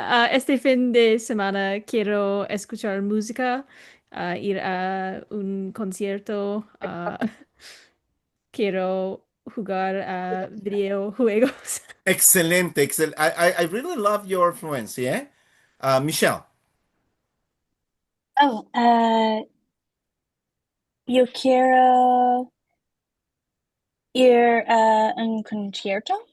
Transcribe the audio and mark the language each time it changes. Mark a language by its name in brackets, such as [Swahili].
[Spanish] Este fin de semana quiero escuchar música, ir a un concierto, quiero jugar a videojuegos. Excelente, excelente. [English] I really love your fluency, eh? Michelle. [Spanish] Oh, yo quiero ir a un concierto